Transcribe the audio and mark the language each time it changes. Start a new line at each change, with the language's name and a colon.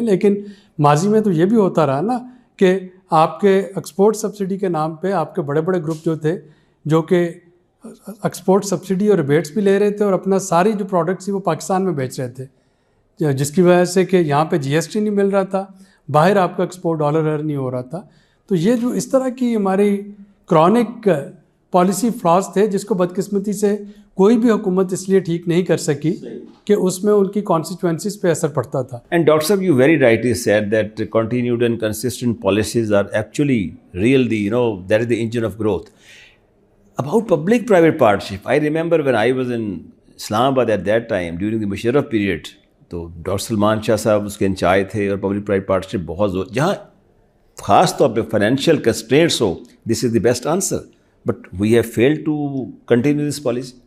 Urdu: لیکن ماضی میں تو یہ بھی ہوتا رہا نا کہ آپ کے ایکسپورٹ سبسڈی کے نام پہ آپ کے بڑے بڑے گروپ جو تھے جو کہ ایکسپورٹ سبسڈی اور ریبیٹس بھی لے رہے تھے اور اپنا ساری جو پروڈکٹس تھی وہ پاکستان میں بیچ رہے تھے، جس کی وجہ سے کہ یہاں پہ جی ایس ٹی نہیں مل رہا تھا، باہر آپ کا ایکسپورٹ ڈالر ارن نہیں ہو رہا تھا. تو یہ جو اس طرح کی ہماری کرونک پالیسی فلاز تھے جس کو بدقسمتی سے کوئی بھی حکومت اس لیے ٹھیک نہیں کر سکی کہ اس میں ان کی کانسیکوینسز پہ اثر پڑتا تھا.
English: And Dr. Saab, you very rightly said that continued and consistent policies are actually really, that is the engine of growth. About public-private partnership, I remember when I was in Islamabad at that time during the Musharraf period,
Urdu: تو doctor Salman شاہ صاحب اس کے incharge تھے اور public private partnership بہت زور، جہاں خاص طور پہ financial constraints ہو،
English: This is the best answer. But we have failed to continue this policy.